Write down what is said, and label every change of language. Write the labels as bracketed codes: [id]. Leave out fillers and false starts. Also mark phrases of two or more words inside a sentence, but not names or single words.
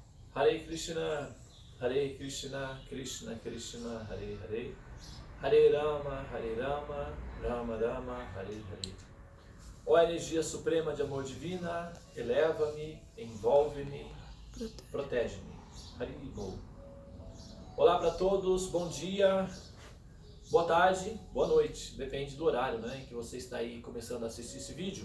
[sa] हरे कृष्ण, कृष्ण कृष्ण, हरे हरे, हरे राम, राम राम, हरे हरे. [pt] Ó energia suprema de amor divina, eleva-me, envolve-me, protege-me. [bn] হরে বোল. [pt] Olá para todos, bom dia, boa tarde, boa noite, depende do horário, né, em que você está aí começando a assistir esse vídeo.